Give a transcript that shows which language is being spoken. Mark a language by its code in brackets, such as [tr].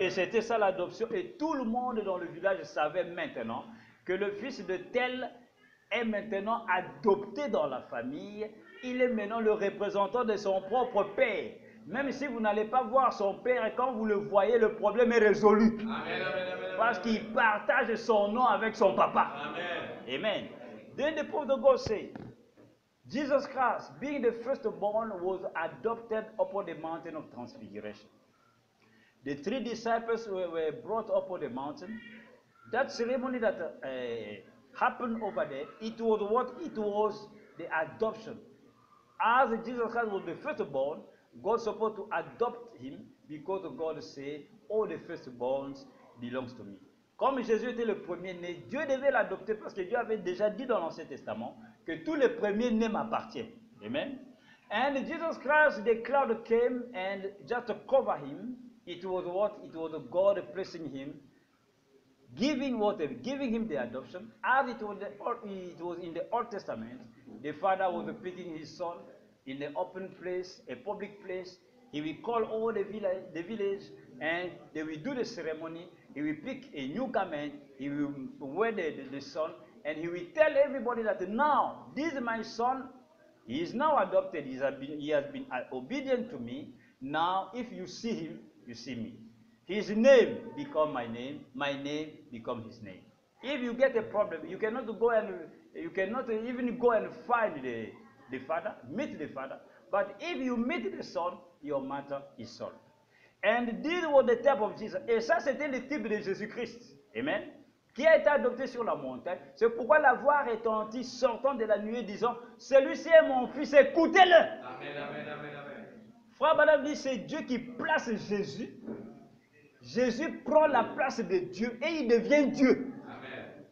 [fr] Et c'était ça l'adoption. Et tout le monde dans le village savait maintenant que le fils de tel est maintenant adopté dans la famille. Il est maintenant le représentant de son propre père. Même si vous n'allez pas voir son père, et quand vous le voyez, le problème est résolu. Amen, amen, amen, parce qu'il partage son nom avec son papa. Amen. Amen. [en] Then the prophet of God said, Jesus Christ, being the firstborn, was adopted upon the mountain of transfiguration. The 3 disciples were brought up on the mountain. That ceremony that happened over there, it was what? It was the adoption. As Jesus Christ was the firstborn, God was supposed to adopt him because God said, all the firstborns belongs to me. [fr] Comme Jésus était le premier-né, Dieu devait l'adopter parce que Dieu avait déjà dit dans l'Ancien Testament que tous les premiers-nés m'appartiennent. Amen. [en] And Jesus Christ, the cloud came and just to cover him. It was what? It was God blessing him, giving him the adoption. As it was in the Old Testament, the father was picking his son in an open place, a public place. He will call all the village, and they will do the ceremony. He will pick a new garment, he will wear the son, and he will tell everybody that now, this is my son, he is now adopted, he has been obedient to me. Now, if you see him, you see me. His name become my name become his name. If you get a problem, you cannot even go and find the father, meet the father. But if you meet the son, your matter is solved. And this was the type of Jesus. [fr] Et ça, c'était le type de Jésus-Christ. Amen. Qui a été adopté sur la montagne. C'est pourquoi la voix retentit sortant de la nuée disant, celui-ci est mon fils, écoutez-le. Amen, amen, amen, amen. Frère Madame dit, c'est Dieu qui place Jésus. Jésus prend la place de Dieu et il devient Dieu. Amen.